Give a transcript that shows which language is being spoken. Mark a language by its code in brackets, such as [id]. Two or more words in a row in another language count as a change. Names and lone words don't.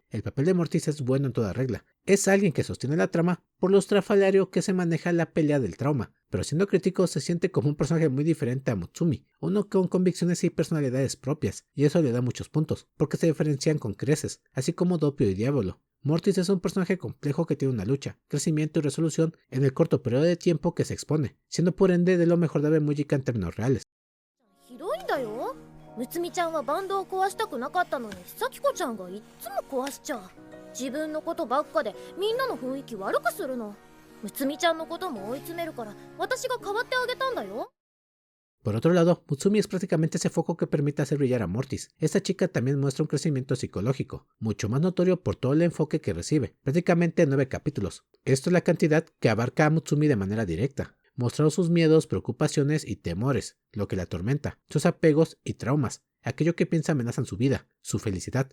[es] El papel de Mortis es bueno en toda regla. Es alguien que sostiene la trama por lo estrafalario que se maneja la pelea del trauma, pero siendo crítico se siente como un personaje muy diferente a Mutsumi, uno con convicciones y personalidades propias, y eso le da muchos puntos, porque se diferencian con creces, así como Doppio y Diavolo. Mortis es un personaje complejo que tiene una lucha, crecimiento y resolución en el corto periodo de tiempo que se expone, siendo por ende de lo mejor de Mujika en términos reales. [ja] ひどいんだよ。むつみちゃんはバンドを壊したくなかったのに、さきこちゃんがいっつも壊しちゃう。自分のことばっかでみんなの雰囲気悪くするの。むつみちゃんのことも追い詰めるから、私が代わってあげたんだよ。 [es] Por otro lado, Mutsumi es prácticamente ese foco que permite hacer brillar a Mortis. Esta chica también muestra un crecimiento psicológico, mucho más notorio por todo el enfoque que recibe, prácticamente 9 capítulos. Esto es la cantidad que abarca a Mutsumi de manera directa, mostrando sus miedos, preocupaciones y temores, lo que la atormenta, sus apegos y traumas, aquello que piensa amenazan su vida, su felicidad.